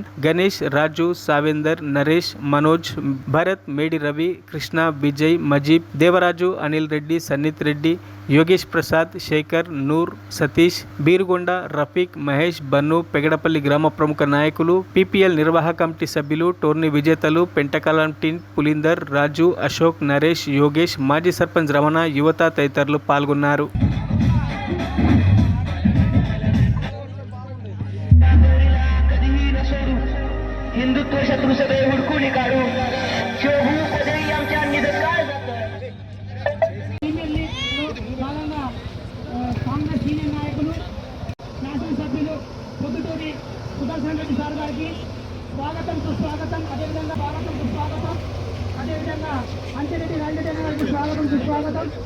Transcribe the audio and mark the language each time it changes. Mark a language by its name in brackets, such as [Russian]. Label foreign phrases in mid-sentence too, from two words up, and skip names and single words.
[Telugu] గణేష్, రాజు, సావేందర్, నరేష్, మనోజ్, భరత్, మేడి రవి, కృష్ణ, విజయ్, మజీబ్, దేవరాజు, అనిల్ రెడ్డి, సన్నిత్ రెడ్డి, యోగేష్ ప్రసాద్, శేఖర్, నూర్, సతీష్, బీరుగొండ, రఫీక్, మహేష్, బన్ను, పెగడపల్లి గ్రామ ప్రముఖ నాయకులు, పీపీఎల్ నిర్వాహక కమిటీ సభ్యులు, టోర్నీ విజేతలు, పెంటకలం టీం పులిందర్, రాజు, అశోక్, నరేష్, యోగేష్, మాజీ సర్పంచ్ రమణ, యువత తదితరులు పాల్గొన్నారు. [Marathi] हिंदुत्व शत्रू सदैव हुडकून काढू शोभू पदरी आमच्या निधनकार [Telugu] కాంగ్రెస్ సీనియర్ నాయకులు, శాసనసభ్యులు పొద్దుటూరి సుదర్శన్ రెడ్డి సార్ గారికి స్వాగతం, సుస్వాగతం. అదేవిధంగా స్వాగతం, సుస్వాగతం. అదేవిధంగా అంచెరెడ్డి రాజరెడ్డి గారికి స్వాగతం, సుస్వాగతం.